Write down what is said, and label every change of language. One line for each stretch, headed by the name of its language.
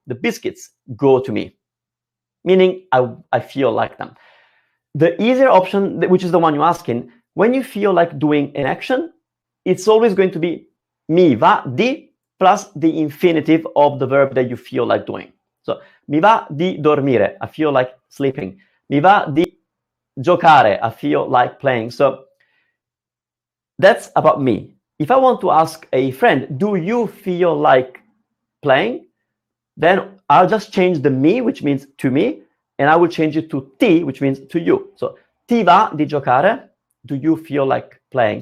English: The biscuits go to me, meaning I feel like them. The easier option, which is the one you're asking, when you feel like doing an action, it's always going to be
Italian: mi va di
English: plus the infinitive of the verb that you feel like doing. So
Italian: mi va di dormire,
English: I feel like sleeping.
Italian: Mi va di giocare,
English: I feel like playing. So that's about me. If I want to ask a friend, do you feel like playing? Then I'll just change the me, which means to me, and I will change it to ti, which means to you. So
Italian: ti va di giocare?
English: Do you feel like playing?